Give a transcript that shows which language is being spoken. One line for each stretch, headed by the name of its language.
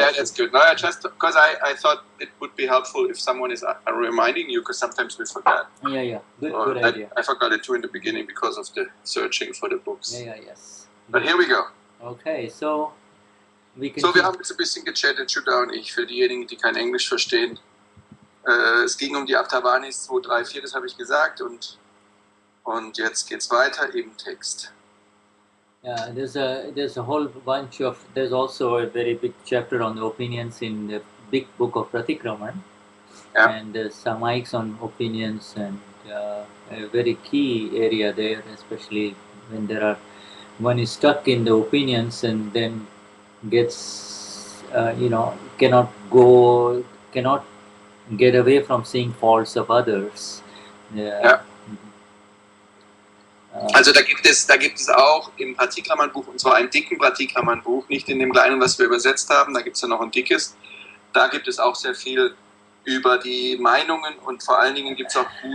English: Yeah, that's good. No, I just because I thought it would be helpful if someone is reminding you, because sometimes we forget. Yeah. Good idea. I forgot it too in the beginning because of the searching for the books. Yes. But here we go. Okay, so we can.
German: So, wir haben jetzt ein bisschen gechattet, Shuddha und ich, für diejenigen, die kein Englisch verstehen. Es ging um die Aptavanis 2, 3, 4, das habe ich gesagt, und jetzt geht's weiter im Text.
English: Yeah, there's a whole bunch of. There's also a very big chapter on the opinions in the big book of Pratikraman, Yeah. and there's some mics on opinions, and a very key area there, especially when one is stuck in the opinions and then gets cannot get away from seeing faults of others.
German: Ja. Also da gibt es auch im Pratikraman-Buch, und zwar einem dicken Pratikraman-Buch, nicht in dem kleinen, was wir übersetzt haben, da gibt es ja noch ein dickes, da gibt es auch sehr viel über die Meinungen, und vor allen Dingen gibt es auch